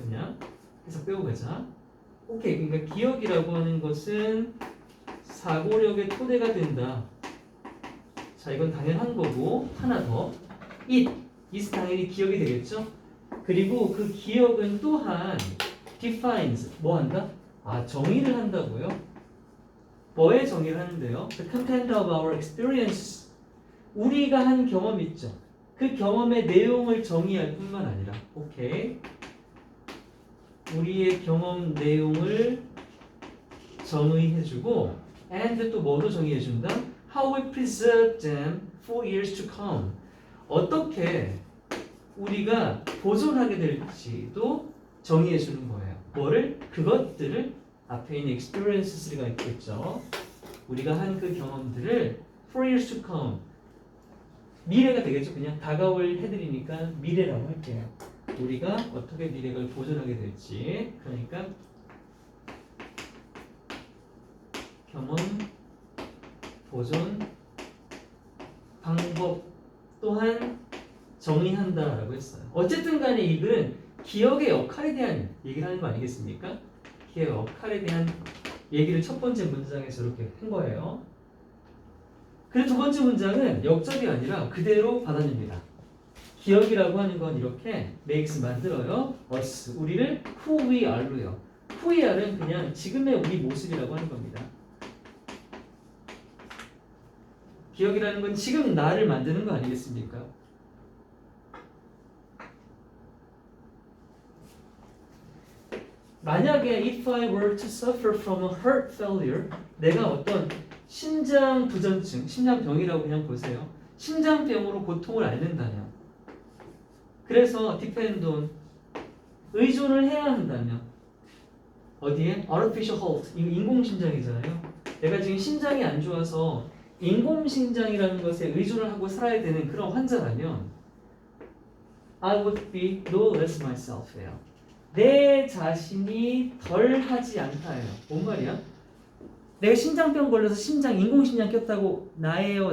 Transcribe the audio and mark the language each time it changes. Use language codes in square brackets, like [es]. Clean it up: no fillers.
[ko] 그냥 해석 빼고 가자. 오케이. 그러니까 기억이라고 하는 것은 사고력의 토대가 된다. 자, 이건 당연한 거고, 하나 더. is 당연히 기억이 되겠죠? 그리고 그 기억은 또한 defines, 뭐 한다? 정의를 한다고요? 뭐의 정의를 하는데요? [en] The content of our experience. [ko] 우리가 한 경험 있죠? 그 경험의 내용을 정의할 뿐만 아니라, 오케이. 우리의 경험 내용을 정의해주고, and 또 뭐로 정의해준다? [en] How we preserve them for years to come. [ko] 어떻게 우리가 보존하게 될지도 정의해주는 거예요. 뭐를? 그것들을 앞에 있는 experiences가 있겠죠. 우리가 한 그 경험들을 [en] for years to come. [ko] 미래가 되겠죠. 그냥 다가올 해드리니까 미래라고 할게요. 우리가 어떻게 미래를 보존하게 될지. 그러니까 경험 보존 방법 또한 정의한다라고 했어요. 어쨌든 간에 이 글은 기억의 역할에 대한 얘기를 하는 거 아니겠습니까? 기억의 역할에 대한 얘기를 첫 번째 문장에서 이렇게 한 거예요. 그리고 두 번째 문장은 역접이 아니라 그대로 받아냅니다. 기억이라고 하는 건 이렇게 makes 만들어요. us, 우리를 [en] who we are [ko] 로요. who we are는 그냥 지금의 우리 모습이라고 하는 겁니다. 기억이라는 건 지금 나를 만드는 거 아니겠습니까? 만약에 [en] if I were to suffer from a heart failure, [ko] 내가 어떤 심장 부전증, 심장병이라고 그냥 보세요. 심장병으로 고통을 앓는다면, 그래서 [en] depend on, [ko] 의존을 해야 한다면, 어디에? [en] artificial heart, [ko] 인공심장이잖아요. 내가 지금 심장이 안 좋아서 인공심장이라는 것에 의존을 하고 살아야 되는 그런 환자라면 [en] I would be no less myself [ko] 예요. 내 자신이 덜 하지 않다예요. 뭔 말이야? 내가 심장병 걸려서 인공심장 꼈다고 나예요?